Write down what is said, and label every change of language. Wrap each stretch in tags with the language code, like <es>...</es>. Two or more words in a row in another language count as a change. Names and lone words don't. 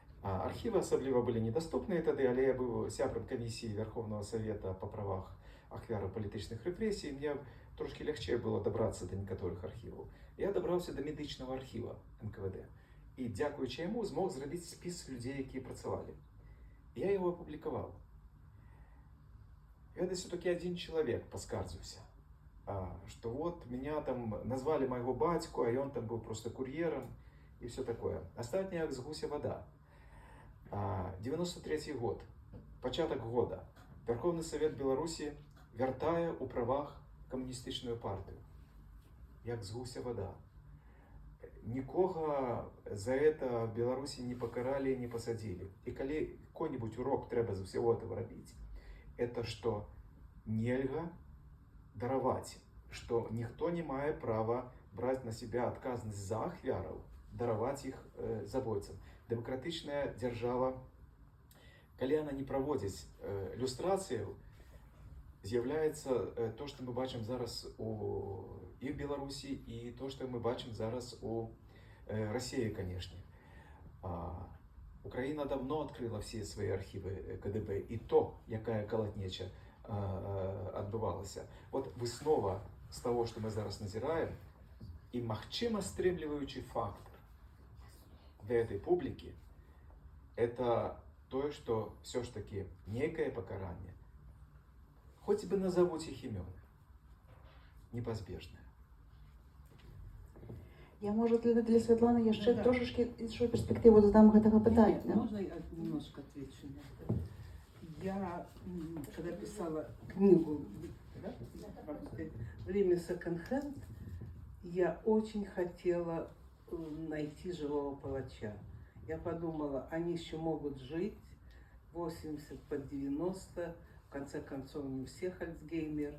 <be>Архівы асабліва былі недаступныя тады, але я быў сябрам камісіі</be> <ru>Верховного Совета</ru> <be>па правах ахвяраў палітычных рэпрэсій, мне трошки лягчэй было дабрацца да некаторых архіваў. Я дабраўся да медычнага архіва НКВД і, дзякуючы яму, змог зрабіць спіс людзей, якія працавалі. Я его апублікаваў. Ведаеце, толькі один чалавек паскардзіўся, што</be> <ru>вот меня там назвали</ru> <be>майго бацьку, а ён там быў просто кур'ерам і</be> <ru>все такое.</ru> <be>Астатняе як з гуся вада. 93 год, пачатак года. Верховны Совет Беларусі вяртае ў правах камуністычную партыю. Як з гуся вада. Нікога за</be> <ru>это в</ru> <be>Беларусі не пакаралі, не пасадзілі. І калі какой-нибудь урок трэба з усяго этого рабіць, это што нельга дараваць, што ніхто не мае права браць на себя адказнасць за ахвяраў, дараваць іх забойцам. Дэмакратычная дзяржава, калі яна не праводзіць люстрацыю, з'яўляецца то, што мы бачым зараз і в Беларусі, і то, што мы бачым зараз у</be> <ru>России, конечно. Украина давно открыла все свои архивы КДБ, и то,</ru> <be>якая калатнеча адбывалася. Вот выснова з того, што мы зараз назіраем, і магчыма стрымліваючы фактор для этой публікі, это тое, што все ж таки некае пакаранне, хоць бы назовуць іх імёны, непазбежнае. Я, может, для Святланы яшчэ трошечки іншую перспективу дадам гэтага пытання.</be> <ru>Можно я немножко отвечу на это? Я, когда писала книгу «Время секонд-хенд», я очень хотела найти живого палача. Я подумала, они еще могут жить, 80 под 90, в конце концов, не у всех Альцгеймер.</ru>